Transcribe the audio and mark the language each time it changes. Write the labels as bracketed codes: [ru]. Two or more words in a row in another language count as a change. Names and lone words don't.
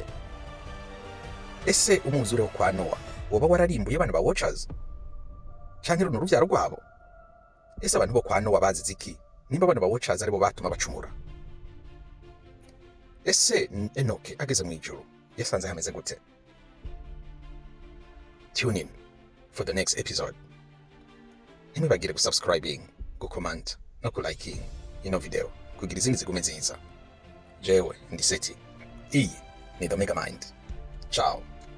[rn] Ese umwuzure wo kwa Nowa woba wararimbuye abana ba Watchers canke runo ruvyaro rwabo? Ese abantu bo kwa Nowa bazize iki nimba abana ba Watchers aribo batuma bacumura? Ese Enoke ageze mu ijuru yasanze hameze gute? [en] Tune in for the next episode. [rn] Ntimwibagire gusubscribing, gucomment no kuliking ino video kugira izindi zigume nziza. Jewe ndi Seti, iyi ni The Megamind. Ciao.